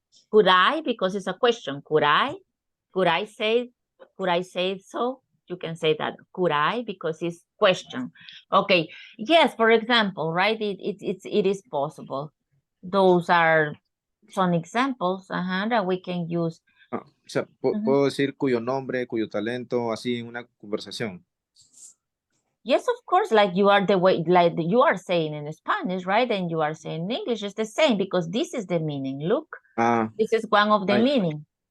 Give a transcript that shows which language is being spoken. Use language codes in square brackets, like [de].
[en] Could I? Because it's a question. Could I? Could I say so? You can say that. Could I? Because it's question. Okay. Yes, for example, right? It is possible. Those are some examples that we can use. [es] O sea, puedo decir cuyo nombre, cuyo talento, así en una conversación. [en] Yes, of course, like you are the way, like you are saying in Spanish, right? And you are saying in English, it's the same because this is the meaning. Look, this is one of the meaning.